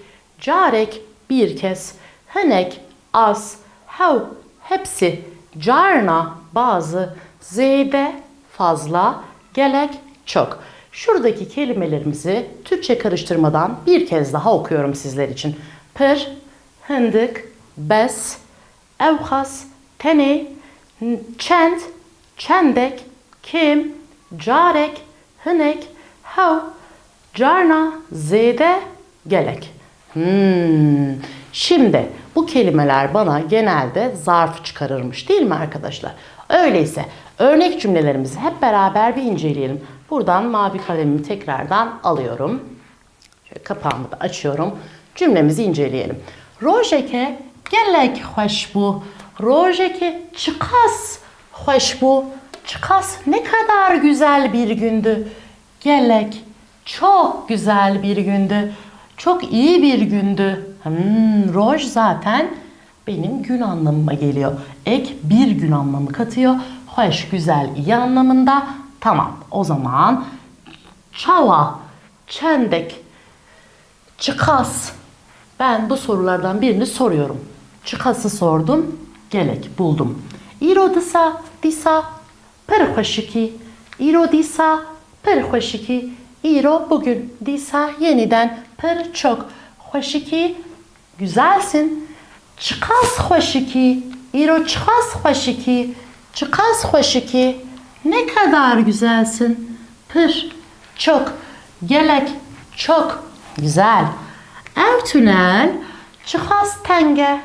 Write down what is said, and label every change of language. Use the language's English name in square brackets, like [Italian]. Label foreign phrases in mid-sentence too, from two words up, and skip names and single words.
[Turkish] Carek, bir kez. Hınek, az. Hav, hepsi. Carna, bazı. Zeyde, fazla. Gelek, çok. Şuradaki kelimelerimizi Türkçe karıştırmadan bir kez daha okuyorum sizler için. [Kurdish] Pır, hındık, bez, evhas, tene, çend, çendek, kim, carek, hınek, hav, carna, zede, gelek. [Turkish] Şimdi bu kelimeler bana genelde zarf çıkarırmış değil mi arkadaşlar? Öyleyse örnek cümlelerimizi hep beraber bir inceleyelim. Buradan mavi kalemimi tekrardan alıyorum. Şöyle kapağımı da açıyorum. Cümlemizi inceleyelim. [Kurdish] Rojeke gelek hoş bu. Rojeke çıkas hoş bu. [Turkish] Çıkas ne kadar güzel bir gündü. Gelek çok güzel bir gündü. Çok iyi bir gündü. Roj zaten benim gün anlamıma geliyor. Ek bir gün anlamı katıyor. Hoş, güzel, iyi anlamında. Tamam, o zaman çava, çendek, çıkas. Ben bu sorulardan birini soruyorum. Çıkası sordum, gelek buldum. [Kurdish] İro disa, disa, per hoşiki. İro disa, per hoşiki. [Turkish] İro bugün, disa yeniden, per çok. [Kurdish] Hoşiki, güzelsin. Çıkas hoşiki. İro çıkas hoşiki. Çıkas hoşiki. [Turkish] Ne kadar güzelsin. Pır, çok. [Kurdish] Gelek, [Turkish] çok. Güzel. [Kurdish] Ev tünel, çıkas tenge.